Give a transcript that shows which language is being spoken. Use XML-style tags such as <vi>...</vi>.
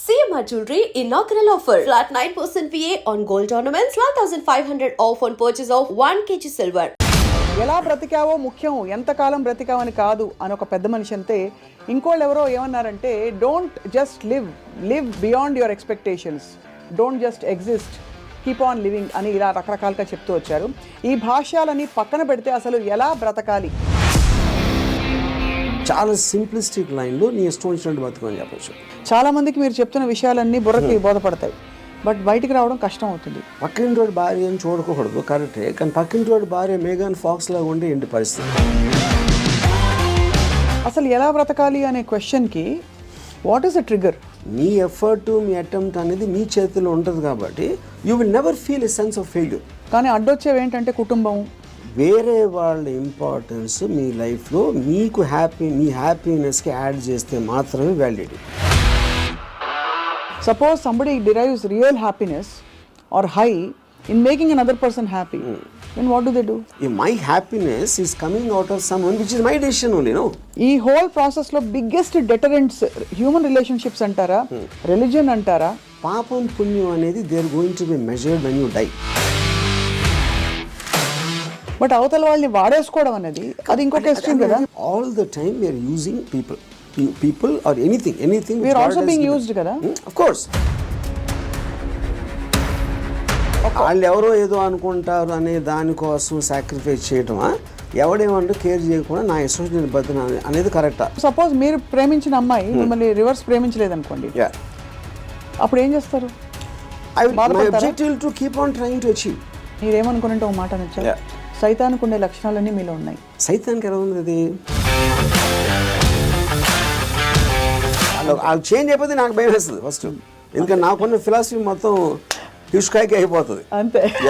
<en>Shalimar Jewelry inaugural offer. Flat 9% VA on gold ornaments, 12,500 off on purchase of 1 kg silver.</en> <te>ఎలా బ్రతికావో ముఖ్యం, ఎంతకాలం బ్రతికావని కాదు అని ఒక పెద్ద మనిషి అంతే. ఇంకోళ్ళు ఎవరో ఏమన్నారంటే,</te> <en>don't just live beyond your expectations, don't just exist, keep on living</en> <te>అని ఇలా రకరకాలుగా చెప్తూ వచ్చారు. ఈ భాష్యాలని పక్కన పెడితే అసలు ఎలా బ్రతకాలి? చాలా సింప్లిస్టిక్ లైన్లో నీ ఇష్టం వచ్చినట్టు బతుకని చెప్పచ్చు. చాలామందికి మీరు చెప్తున్న విషయాలన్నీ బుర్రకి బోధపడతాయి, బట్ బయటికి రావడం కష్టం అవుతుంది. పక్కింటి వాడి భార్య అని చూడకూడదు, కరెక్టే. కానీ పక్కింటి వాడి భార్య మేఘాన్ ఫాక్స్ లాగా ఉండే ఏంటి పరిస్థితి? అసలు ఎలా బ్రతకాలి అనే క్వశ్చన్కి</te> <en>What is the trigger? మీ effort, మీ attempt</en> <te>అనేది మీ చేతిలో ఉంటుంది కాబట్టి</te> <en>You will never feel a sense of failure.</en> <te>కానీ అడ్డొచ్చేవి ఏంటంటే కుటుంబం, వేరే వాళ్ళ ఇంపార్టెన్స్ మీ లైఫ్లో మీకు మీ హ్యాపీనెస్కి యాడ్ చేస్తే మాత్రమే validity.</te> <en>Suppose somebody derives real happiness or high in making another person happy, then what do? If my happiness is coming out of someone which is my decision only, no?</en> <te>ఈ whole process లో biggest డెటరెంట్స్ human relationships అంటారా, religion అంటారా? పాపం పుణ్యం అనేది</te> <en>They are going to be measured when you die.</en> <te>But అవతల వాళ్ళని వాడేసుకోవడం అనేది అది ఇంకొక ఎక్స్ట్రీమ్ కదా.</te> <en>all the time we are using people or anything we are also being used</en> <te>kada.</te> <en>Of course.</en> <te>వాళ్ళు ఎవరో ఏదో అనుకుంటారు అనే దానికోసం సాక్రిఫైస్ చేయటమా, ఎవడేమంటే కేర్ చేయకుండా నా ఇష్టం బతున అనేది కరెక్టా? సపోజ్ మీరు ప్రేమించిన అమ్మాయి మిమ్మల్ని రివర్స్ ప్రేమించలేదనుకోండి, అప్పుడు ఏం చేస్తారు?</te> <en>My objective to keep on trying to achieve.</en> <te>మీరేమనుకున్నట్టు ఒక మాట నచ్చా, సైతానికి ఉండే లక్షణాలన్నీ మీలో ఉన్నాయి. సైతానికి ఎలా ఉంది అది? అది చేంజ్ అయిపోతే నాకు భయం వేస్తుంది ఫస్ట్, ఎందుకంటే నాకున్న ఫిలాసఫీ మొత్తం హిష్కాయకి అయిపోతుంది అంతే.</te>